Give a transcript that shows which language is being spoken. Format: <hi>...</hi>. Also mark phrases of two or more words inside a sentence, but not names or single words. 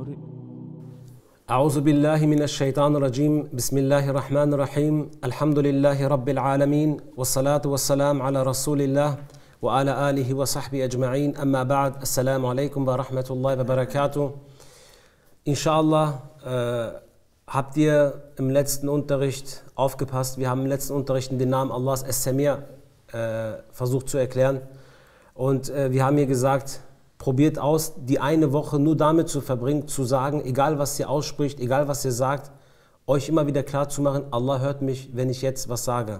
<ar>أعوذ بالله من الشيطان الرجيم. بسم الله الرحمن الرحيم. الحمد لله رب العالمين والصلاة والسلام على رسول الله وعلى آله وصحبه أجمعين. أما بعد. السلام عليكم ورحمة الله وبركاته.</ar> <de>Inshallah habt ihr im letzten Unterricht aufgepasst. Wir haben im letzten Unterricht den Namen Allahs As-Samir versucht zu erklären. Und wir haben hier gesagt, probiert aus, die eine Woche nur damit zu verbringen, zu sagen, egal was ihr ausspricht, egal was ihr sagt, euch immer wieder klar zu machen, Allah hört mich, wenn ich jetzt was sage.</de>